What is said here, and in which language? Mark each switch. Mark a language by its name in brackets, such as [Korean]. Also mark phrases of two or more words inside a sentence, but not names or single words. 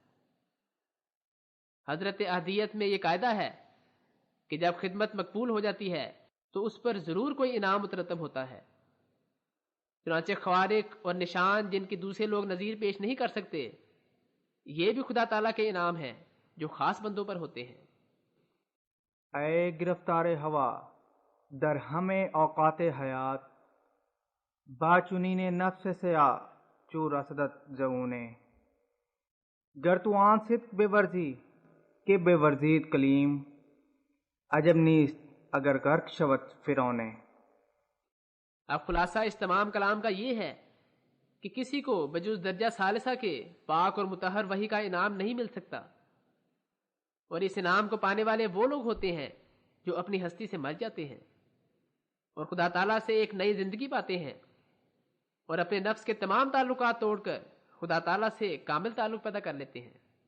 [Urdu] حضرت احدیت میں یہ قاعدہ ہے کہ جب خدمت مقبول ہو جاتی ہے تو اس پر ضرور کوئی انعام مترتب ہوتا ہے۔ چنانچہ خوارق اور نشان جن کی دوسرے لوگ نظیر پیش نہیں کر سکتے، یہ بھی خدا تعالیٰ کے انعام ہیں جو خاص بندوں پر ہوتے ہیں۔ [Persian] اے گرفتار ہوا در ہمیں اوقات حیات، باچنین نفس سیا چو رسدت جونے، گر تو آن صدق بے ورزی کہ بے ورزید کلیم، عجب نیست اگر غرق شوت فرعونے۔ [Urdu] اب خلاصہ اس تمام کلام کا یہ ہے کہ کسی کو بجز درجہ ثالثہ کے پاک اور مطہر وحی کا انعام نہیں مل سکتا، اور اس انعام کو پانے والے وہ لوگ ہوتے ہیں جو اپنی ہستی سے مر جاتے ہیں اور خدا تعالیٰ سے ایک نئی زندگی پاتے ہیں اور اپنے نفس کے تمام تعلقات توڑ کر خدا تعالیٰ سے کامل تعلق پیدا کر لیتے ہیں۔